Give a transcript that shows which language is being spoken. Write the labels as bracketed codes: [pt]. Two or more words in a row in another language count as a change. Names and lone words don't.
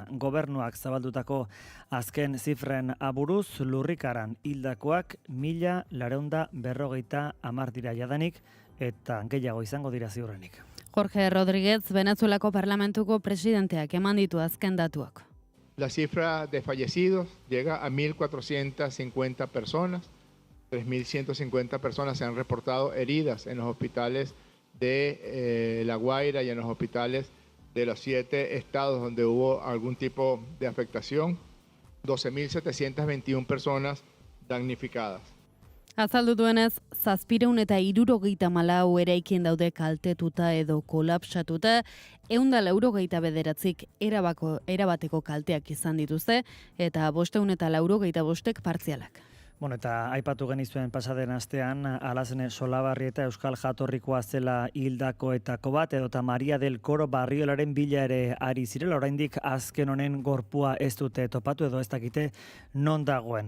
[eu] Gobernuak zabaldutako azken zifren aburuz, Lurrikaran hildakoak 1.450 dira jadanik, eta gehiago izango dira ziurrenik. Jorge Rodríguez, Venezuelako parlamentuko presidenteak eman ditu azken datuak. [es] La cifra de fallecidos llega a 1.450 personas. 3.150 personas se han reportado heridas en los hospitales de La Guaira y en los hospitales de los 7 estados donde hubo algún tipo de afectación. 12.721 personas damnificadas. [eu] Azaldu duenez, 774 eraikin daude kaltetuta edo kolapsatuta, 189 erabateko kalteak izan dituzte, eta 585 partzialak. Eta aipatu genizuen pasaden astean, Alazene Solabarri eta Euskal Jatorrikoa zela hildakoetako bat, edota Maria del Coro Barriolaren bila ere ari zirela, oraindik azken honen gorpua ez dute topatu edo ez dakite non dagoen.